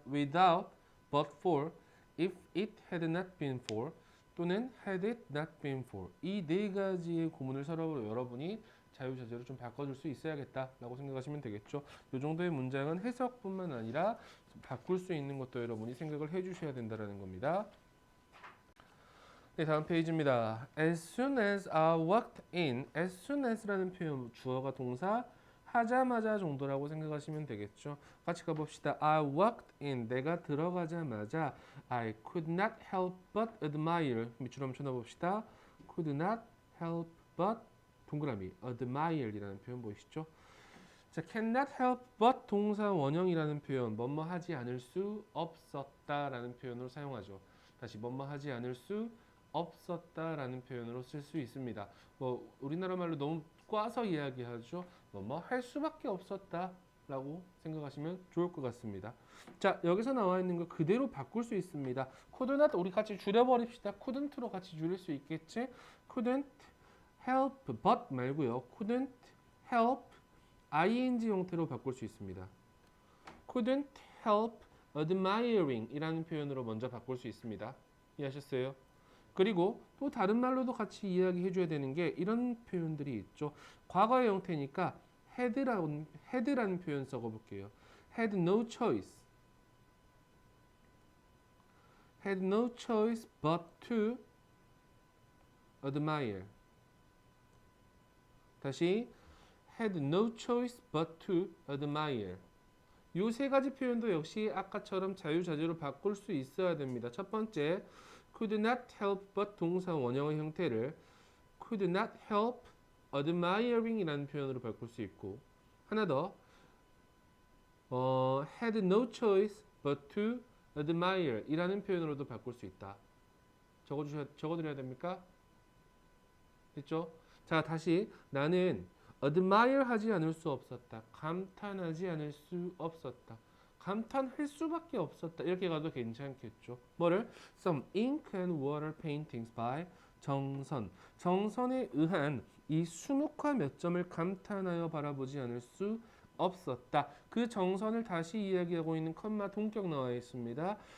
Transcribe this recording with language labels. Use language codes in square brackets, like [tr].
[en] without, but for, if it had not been for, 또는 had it not been for. [ko] 이 4가지의 구문을 서로 여러분이 자유자재로 좀 바꿔줄 수 있어야겠다라고 생각하시면 되겠죠. 이 정도의 문장은 해석뿐만 아니라 바꿀 수 있는 것도 여러분이 생각을 해주셔야 된다는 겁니다. 네, 다음 페이지입니다. [en] As soon as I walked in, as soon as라는 [ko] 표현, 주어가 동사 하자마자 정도라고 생각하시면 되겠죠. 같이 가봅시다. [en] I walked in, [ko] 내가 들어가자마자 [en] I could not help but admire, [ko] 밑줄 한번 쳐다봅시다. [en] could not help but [ko] 동그라미, [en] admire이라는 [ko] 표현 보이시죠? 자, [en] cannot help but [ko] 동사 원형이라는 표현, 뭐뭐 하지 않을 수 없었다라는 표현으로 사용하죠. 다시 뭐뭐 하지 않을 수 없었다라는 표현으로 쓸 수 있습니다. 뭐 우리나라 말로 너무 꽈서 이야기하죠. 뭐뭐 할 수밖에 없었다라고 생각하시면 좋을 것 같습니다. 자, 여기서 나와 있는 거 그대로 바꿀 수 있습니다. [en] could not [ko] 우리 같이 줄여버립시다. couldn't로 같이 줄일 수 있겠지? [en] couldn't help but [ko] 말고요. [en] couldn't help ing [ko] 형태로 바꿀 수 있습니다. [en] couldn't help admiring [ko] 이라는 표현으로 먼저 바꿀 수 있습니다. 이해하셨어요? 그리고 또 다른 말로도 같이 이야기해 줘야 되는 게 이런 표현들이 있죠. 과거의 형태니까 had라는 표현 써볼게요. [en] had no choice. had no choice but to admire. [ko] 다시 [en] had no choice but to admire. [ko] 요 세 가지 표현도 역시 아까처럼 자유자재로 바꿀 수 있어야 됩니다. 첫 번째, [en] could not help but [ko] 동사 원형의 형태를 [en] could not help admiring [ko] 이라는 표현으로 바꿀 수 있고, 하나 더, [en] had no choice but to admire [ko] 이라는 표현으로도 바꿀 수 있다. 적어드려야 됩니까? 됐죠? 자, 다시 나는 admire 하지 않을 수 없었다. 감탄하지 않을 수 없었다. 감탄할 수밖에 없었다. 이렇게 가도 괜찮겠죠. 뭐를? [en] Some ink and water paintings by 정선. [ko] 정선에 의한 이 수묵화 몇 점을 감탄하여 바라보지 않을 수 없었다. 그 정선을 다시 이야기하고 있는 컴마 동격 나와 있습니다.